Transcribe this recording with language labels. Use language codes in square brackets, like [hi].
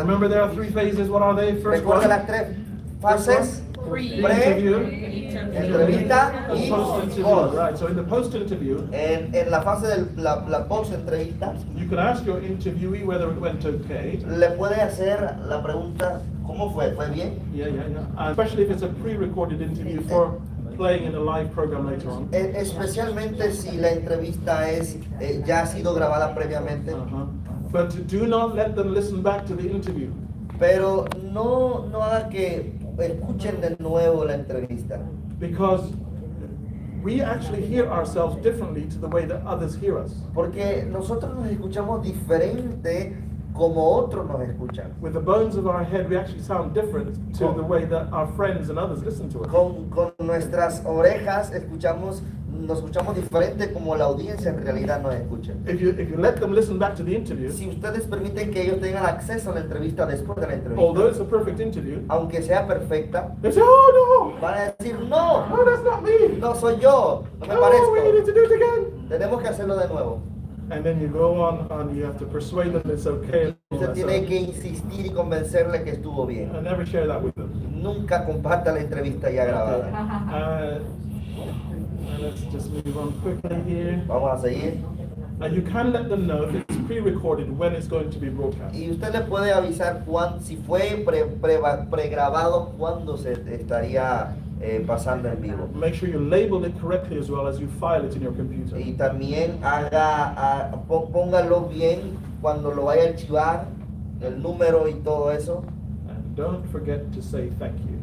[en] Remember, there are three phases. What are they? First [es] Recuerda [en] one, [es] las tres fases: [en] pre-interview, [es] entrevista y [en] post-interview. [es] post. [en] Right. So in the post-interview, [es] En la fase de la post-entrevista, [en] you can ask your interviewee whether it went okay. [es] le puede hacer la pregunta: ¿cómo fue? ¿Fue bien? [en] Yeah. And especially if it's a pre-recorded interview for playing in a live program later on. [es] Especialmente si la entrevista ya ha sido grabada previamente. [en] But do not let them listen back to the interview. [es] Pero no haga que escuchen de nuevo la entrevista. [en] Because we actually hear ourselves differently to the way that others hear us. [es] Porque nosotros nos escuchamos diferente como otros nos escuchan. [en] With the bones of our head, we actually sound different to the way that our friends and others listen to us. [es] Con nuestras orejas nos escuchamos diferente como la audiencia en realidad nos escucha. [en] If you let them listen back to the interview, [es] Si ustedes permiten que ellos tengan acceso a la entrevista después de la [en] although [es] entrevista, [en] it's a perfect interview, [es] aunque sea perfecta, [en] they say, oh [es] van a decir: [en] no, [es] no, [en] that's not me. [es] no soy yo, no me [en] Oh, we need [es] parezco. [en] to do it again. [es] Tenemos que hacerlo de nuevo. [en] And then you go on and you have to persuade them it's okay. [es] Usted tiene que insistir y convencerle que estuvo bien. [en] And never share that with them. [es] Nunca comparta la entrevista ya grabada. [en] And let's just move on quickly here. [es] Vamos a seguir. [en] And you can let them know if it's pre-recorded when it's going to be broadcast. [es] Y usted le puede avisar si fue pregrabado, cuándo se estaría pasando en vivo. [en] Make sure you label it correctly as well as you file it in your computer. [es] Y también póngalo bien cuando lo vaya a archivar, el número y todo eso. [en] And don't forget to say thank you.